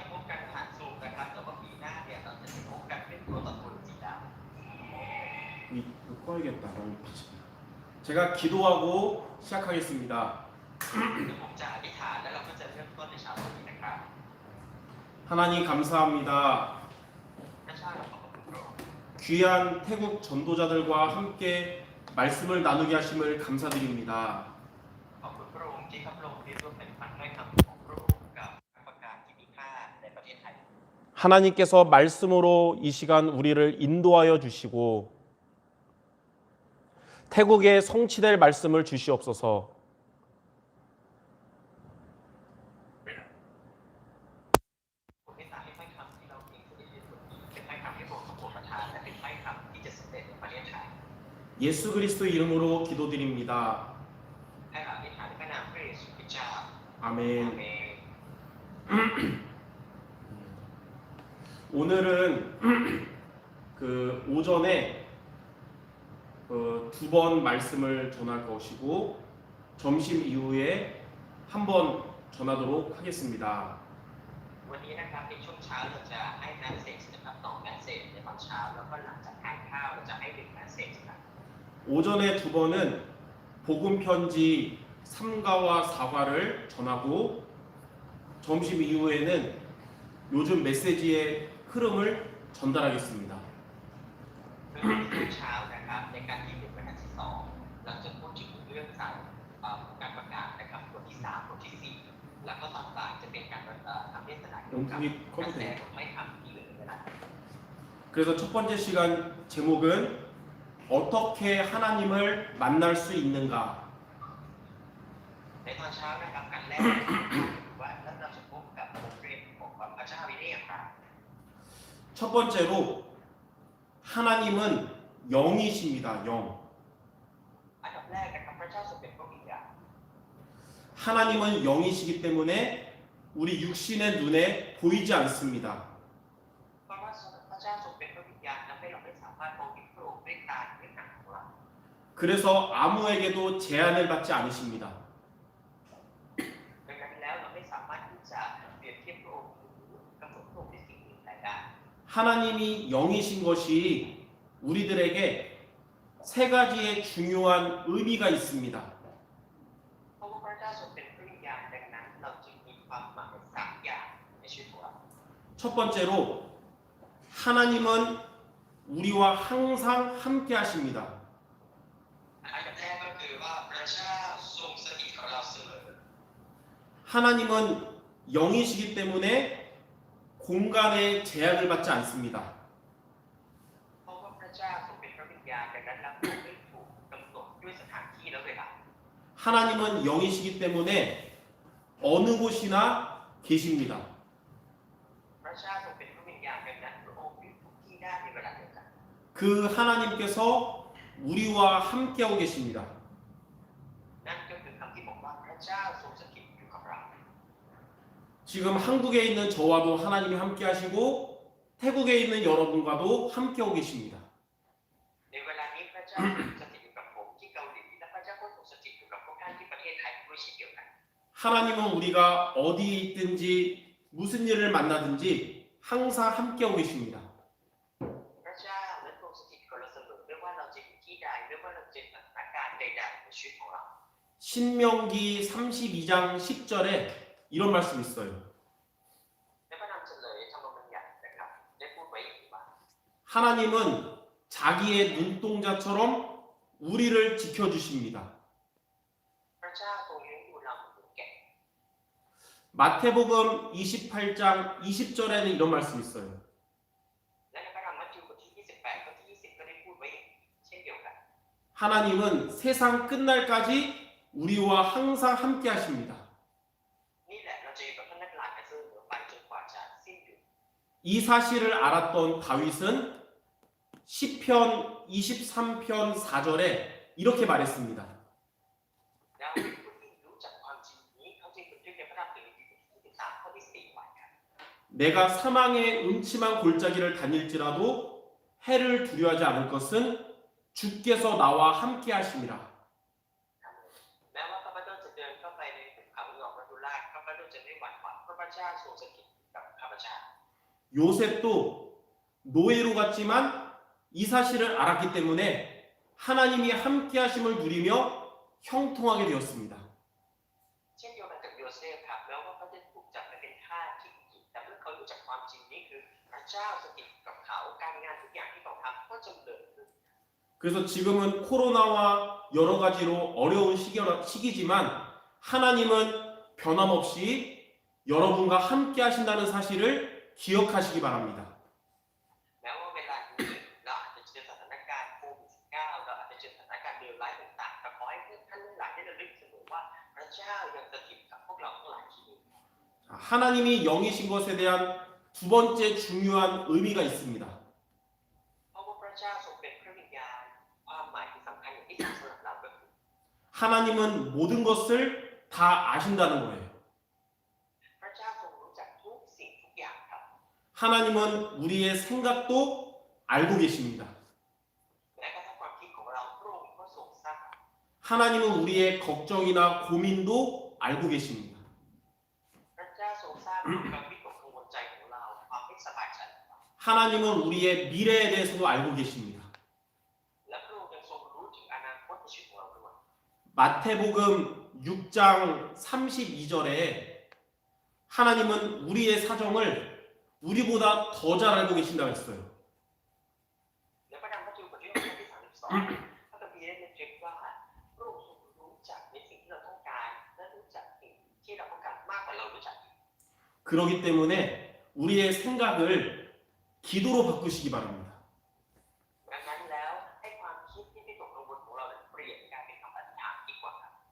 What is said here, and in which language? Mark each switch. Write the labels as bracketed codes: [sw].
[th] กันผ่านซูมนะครับแต่ว่าปีหน้าเนี่ยเราจะได้พบกันเป็นตัวต่อตัวจริงแล้ว [ko] 이거 꺼야겠다. 제가 기도하고 시작하겠습니다. [th] เดี๋ยวผมจะอธิษฐานแล้วเราก็จะเริ่มต้นในเช้าวันนี้นะครับ [ko] 하나님 감사합니다. [th] พระเจ้าเราขอบคุณพระองค์ [ko] 귀한 태국 전도자들과 함께 말씀을 나누게 하심을 감사드립니다. [th] ขอบคุณพระองค์ที่ข้าพระองค์ได้ร่วมแบ่งปันถ้อยคำของพระองค์กับนักประกาศที่มีค่าในประเทศไทย [ko] 하나님께서 말씀으로 이 시간 우리를 인도하여 주시고 태국에 성취될 말씀을 주시옵소서. [th] ผมได้ตามให้ถ้อยคำที่เราเองได้ยินวันนี้เป็นถ้อยคำที่พระองค์ทรงโปรดประทานและเป็นถ้อยคำที่จะสำเร็จในประเทศไทย [ko] 예수 그리스도 이름으로 기도드립니다. [th] ให้เราอธิษฐานในพระนามพระเยซูคริสต์เจ้า [ko] 아멘. [th] อาเมน [ko] 오늘은 그 오전에 두 번 말씀을 전할 것이고 점심 이후에 한 번 전하도록 하겠습니다. [th] วันนี้นะครับในช่วงเช้าเราจะให้แมสเซจนะครับ2แมสเซจในตอนเช้าแล้วก็หลังจากทานข้าวเราจะให้1แมสเซจครับ [ko] 오전에 두 번은 복음 편지 3가와 4가를 전하고 점심 이후에는 요즘 메시지의 흐름을 전달하겠습니다. [th] คือในช่วงเช้านะครับในการที่1วันที่2เราจะพูดถึงเรื่องการประกาศนะครับบทที่3บทที่4แล้วก็ตอนบ่ายจะเป็นการทำเทศนาเกี่ยวกับกระแสของไม้คำที่เหลือนะครับ [ko] 그래서 첫 번째 시간 제목은 어떻게 하나님을 만날 수 있는가. [th] ในตอนเช้านะครับการแรกว่าแล้วเราจะพบกับบทเรียนของพระเจ้าวิเนยครับ [ko] 첫 번째로 하나님은 영이십니다. 영. [th] อันดับแรกนะครับพระเจ้าทรงเป็นพระวิญญาณ [ko] 하나님은 영이시기 때문에 우리 육신의 눈에 보이지 않습니다. [th] เพราะว่าพระเจ้าทรงเป็นพระวิญญาณทำให้เราไม่สามารถมองเห็นพระองค์ด้วยตาด้วยหนังของเรา [ko] 그래서 아무에게도 제한을 받지 않으십니다. [th] ดังนั้นแล้วเราไม่สามารถที่จะเปรียบเทียบพระองค์หรือกำหนดพระองค์ด้วยสิ่งอื่นใดได้ [ko] 하나님이 영이신 것이 우리들에게 세 가지의 중요한 의미가 있습니다. [th] เพราะว่าพระเจ้าทรงเป็นพระวิญญาณดังนั้นเราจึงมีความหมาย3อย่างในชีวิตของเรา [ko] 첫 번째로 하나님은 우리와 항상 함께 하십니다. [th] อันดับแรกก็คือว่าพระเจ้าทรงสถิตกับเราเสมอ [ko] 하나님은 영이시기 때문에 공간에 제약을 받지 않습니다. [th] เพราะว่าพระเจ้าทรงเป็นพระวิญญาณดังนั้นเราไม่ถูกกำหนดด้วยสถานที่และเวลา [ko] 하나님은 영이시기 때문에 어느 곳이나 계십니다. [th] พระเจ้าทรงเป็นพระวิญญาณดังนั้นพระองค์อยู่ทุกที่ได้ในเวลาเดียวกัน [ko] 그 하나님께서 우리와 함께하고 계십니다. [th] นั่นก็คือคำที่บอกว่าพระเจ้าทรงสถิตอยู่กับเรา [ko] 지금 한국에 있는 저와도 하나님이 함께 하시고 태국에 있는 여러분과도 함께하고 계십니다. [th] ในเวลานี้พระเจ้าทรงสถิตอยู่กับผมที่เกาหลีและพระเจ้าก็ทรงสถิตอยู่กับพวกท่านที่ประเทศไทยด้วยเช่นเดียวกัน [ko] 하나님은 우리가 어디에 있든지 무슨 일을 만나든지 항상 함께하고 계십니다. [th] พระเจ้านั้นทรงสถิตกับเราเสมอไม่ว่าเราจะอยู่ที่ใดไม่ว่าเราจะเจอสถานการณ์ใดๆในชีวิตของเรา [ko] 신명기 32장 10절에 이런 말씀이 있어요. [th] ในพระนามเฉลยธรรมบัญญัตินะครับได้พูดไว้อย่างนี้ว่า [ko] 하나님은 자기의 눈동자처럼 우리를 지켜주십니다. [th] พระเจ้าทรงเลี้ยงดูเราเหมือนหมูแกะ [ko] 마태복음 28장 20절에는 이런 말씀이 있어요. [th] และในพระธรรมมัทธิวบทที่28ข้อที่20ก็ได้พูดไว้เช่นเดียวกัน [ko] 하나님은 세상 끝날까지 우리와 항상 함께 하십니다. [th] นี่แหละเราจะอยู่กับท่านนักหลานเสมอไปจนกว่าจะสิ้นอยู่ [ko] 이 사실을 알았던 다윗은 시편 23편 4절에 이렇게 말했습니다. [th] แล้วผู้ที่รู้จักความจริงนี้เขาจึงบันทึกในพระธรรมเสรีบทที่23ข้อที่4ไว้ครับ [ko] 내가 사망의 음침한 골짜기를 다닐지라도 해를 두려워하지 않을 것은 주께서 나와 함께 하심이라. [th] แม้ว่าข้าพเจ้าจะเดินเข้าไปในภูเขาหงอกมัจจุราชข้าพเจ้าจะไม่หวั่นไหวเพราะพระเจ้าทรงสถิต กับข้าพเจ้า [ko] 요셉도 노예로 갔지만 이 사실을 알았기 때문에 하나님이 함께 하심을 누리며 형통하게 되었습니다. [th] เช่นเดียวกันกับโยเซฟครับแม้ว่าเขาจะถูกจับไปเป็นทาสที่อียิปต์แต่เมื่อเขารู้จักความจริงนี้คือพระเจ้าสถิตกับเขาการงานทุกอย่างที่เขาทำก็จำเริญขึ้น [ko] 그래서 지금은 코로나와 여러 가지로 어려운 시기지만 하나님은 변함없이 여러분과 함께 하신다는 사실을 기억하시기 바랍니다. [th] แม้ว่าเวลานี้เราอาจจะเจอสถานการณ์โควิด -19 เราอาจจะเจอสถานการณ์เลวร้ายต่างๆแต่ขอให้ท่านทั้งหลายได้ระลึกเสมอว่าพระเจ้ายังสถิตกับพวกเราทั้งหลายที่นี่ [ko] 하나님이 영이신 것에 대한 두 번째 중요한 의미가 있습니다. [th] เพราะว่าพระเจ้าทรงเป็นพระวิญญาณความหมายที่สำคัญอย่างที่สำหรับเราก็คือ [ko] 하나님은 모든 것을 다 아신다는 거예요. [th] พระเจ้าทรงรู้จักทุกสิ่งทุกอย่างครับ [ko] 하나님은 우리의 생각도 알고 계십니다. [th] แม้กระทั่งความคิดของเราพระองค์ก็ทรงทราบ [ko] 하나님은 우리의 걱정이나 고민도 알고 계십니다. [th] พระเจ้าทรงทราบความวิตกกังวลใจของเราความไม่สบายใจของเรา [ko] 하나님은 우리의 미래에 대해서도 알고 계십니다. [th] และพระองค์ยังทรงรู้ถึงอนาคตในชีวิตของเราด้วย [ko] 마태복음 6장 32절에 하나님은 우리의 사정을 우리보다 더 잘 알고 계신다고 했어요. [th] และพระธรรมมัทธิวบทที่32พระคัมภีร์ได้เรียกว่าพระองค์ทรงรู้จักในสิ่งที่เราต้องการและรู้จักสิ่งที่เราต้องการมากกว่าเรารู้จักอีก [ko] 그렇기 때문에 우리의 생각을 기도로 바꾸시기 바랍니다. [th] ดังนั้นแล้วให้ความคิดที่วิตกกังวลของเรานั้นเปลี่ยนกลายเป็นคำอธิษฐานดีกว่าครับ